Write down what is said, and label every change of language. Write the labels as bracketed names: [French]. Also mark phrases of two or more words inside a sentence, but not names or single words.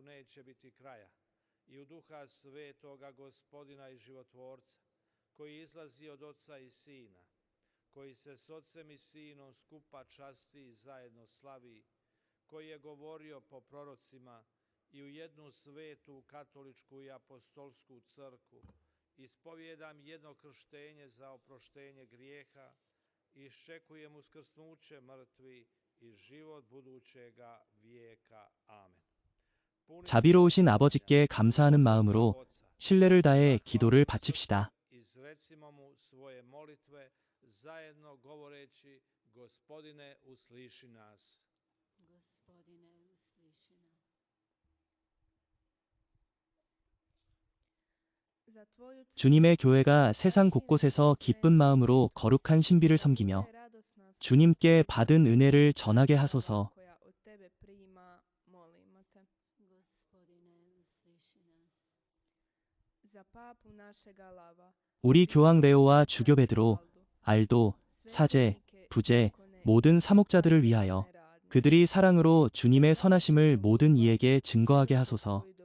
[Croatian] neće biti kraja, i u Duha Svetoga Gospodina i Životvorca, koji izlazi od Oca i Sina, koji se s Ocem i Sinom skupa časti i zajedno slavi, koji je govorio po prorocima, i u jednu svetu katoličku i apostolsku crkvu, ispovijedam jedno krštenje za oproštenje grijeha, iščekujem uskrsnuće mrtvi i život budućega vijeka. Amen. [Korean] 자비로우신 아버지께 감사하는 마음으로 신뢰를 다해 기도를 바칩시다. [Croatian] Izrecimo mu svoje molitve zajedno govoreći: Gospodine, usliši nas. Gospodine, usliši nas. [Korean] 주님의 교회가 세상 곳곳에서 기쁜 마음으로 거룩한 신비를 섬기며 주님께 받은 은혜를 전하게 하소서. 우리 교황 레오와 주교 베드로, 알도, 사제, 부제, 모든 사목자들을 위하여 그들이 사랑으로 주님의 선하심을 모든 이에게 증거하게 하소서.